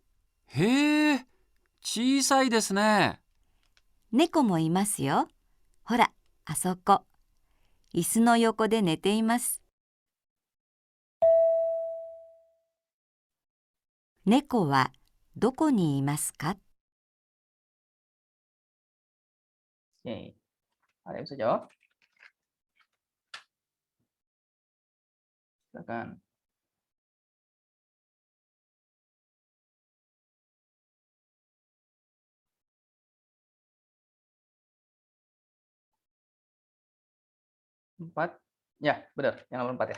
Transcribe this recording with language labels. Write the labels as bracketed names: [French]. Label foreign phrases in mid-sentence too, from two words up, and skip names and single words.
[Japanese] へえ、小さいですね。猫もいますよ。ほら、あそこ。椅子の横で寝ています。猫はどこにいますか? [Indonesian] Oke. Ada yang bisa jawab? Silakan. Empat, ya benar, yang nomor 4 ya.